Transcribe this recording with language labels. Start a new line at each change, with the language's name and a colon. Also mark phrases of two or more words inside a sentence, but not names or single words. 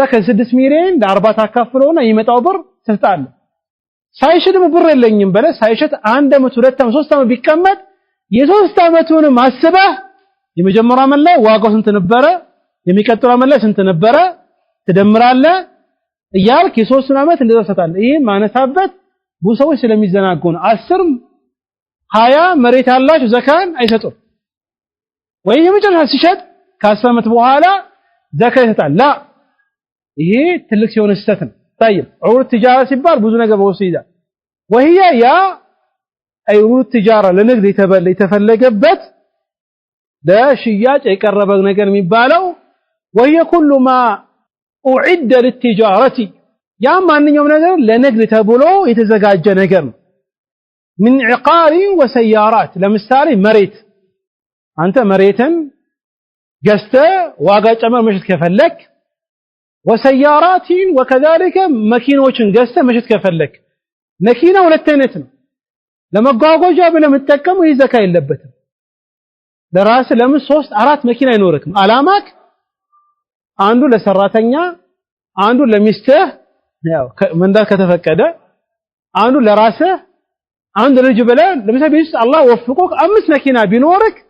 Amharic: ከ6 ሚሊዮን ለ40 ታካፍለውና ይመጣው ብር ትሰጣለህ ሳይሸጥ ብር የለኝም በለ ሳይሸጥ 1 አመት 2 አመት 3 አመት ቢቀመጥ የሶስት አመቱን ማስበህ የመጀመሪያው አመት ላይ ዋጋው ስንት ነበረ የሚቀጥለው አመት ላይ ስንት ነበረ ትደምራለህ እያልክ የሶስት አመት እንደዛ ሰጣለህ ይሄ ማነሳበት ብዙ ሰዎች ስለሚዘናጉ ነው 10 20 መሬት ያላችሁ ዘካን አይሰጡም ወይ የመጨረሻ ሲሸጥ ከ10 አመት በኋላ ዘካ ይሰጣል ላ ይሄ ትልቅ ሲሆን ስህተት ነው
Arabic: طيب عروض التجاره
Amharic: ሲባል ብዙ ነገር በወሲዳ
Arabic: وهي يا عروض التجاره
Amharic: ለንግድ የተፈለገበት ለሽያጭ የቀረበ ነገር የሚባለው
Arabic: وهي كل ما اعد للتجاره
Amharic: ያ ማንኛውም ነገር ለንግድ ተብሎ የተዘጋጀ ነገር ነው
Arabic: من عقار وسيارات
Amharic: ለምሳሌ መሬት አንተ መሬትን ገዝተህ ዋጋ ጨመር መሸጥ ከፈለክ
Arabic: وسيارات وكذلك
Amharic: መኪኖችን ገዝተህ መሸጥ ከፈለክ መኪና ሁለት አይነት ነው ለመጓጓዣ ብለህ የምትጠቀመው ይህ ዘካ የለበትም ለራስ ለምን 3 4 መኪና አይኖርክም አላማክ አንዱ ለሰራተኛ አንዱ ለሚስትህ ያው መንዳት ከተፈቀደ አንዱ ለራስህ አንዱ ለልጅ ብለህ ለምሳሌ ቢስ አላህ ወፍቆክ 5 መኪና ቢኖርክ